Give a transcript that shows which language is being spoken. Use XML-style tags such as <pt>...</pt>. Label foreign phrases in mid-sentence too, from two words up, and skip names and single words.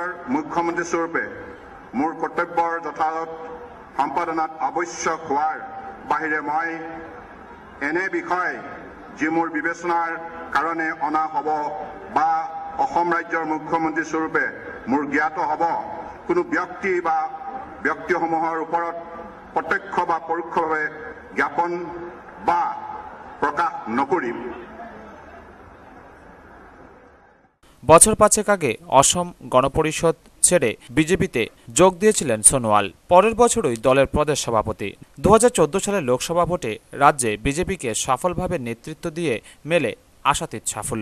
<as>মুখ্যমন্ত্ৰী স্বৰূপে মোৰ কৰ্তব্যৰ যথাযথ সম্পাদনাত আৱশ্যক হোৱাৰ বাহিৰে মই এনে বিষয় যি মোৰ বিবেচনাৰ কাৰণে অনা হ'ব বা অসম ৰাজ্যৰ মুখ্যমন্ত্ৰী স্বৰূপে মোৰ জ্ঞাত হ'ব কোনো ব্যক্তি বা ব্যক্তিসমূহৰ ওপৰত প্ৰত্যক্ষ বা পৰোক্ষভাৱে জ্ঞাপন বা প্রকাশ নকরিম।</as> <bn>বছর ৫ আগে অসম গণপরিষদ ছেড়ে বিজেপিতে যোগ দিয়েছিলেন সোনোয়াল। পরের বছরই দলের প্রদেশ সভাপতি। ২০১৪ সালে লোকসভা ভোটে রাজ্যে বিজেপিকে সফলভাবে নেতৃত্ব দিয়ে মেলে আশাতীত সাফল্য।</bn>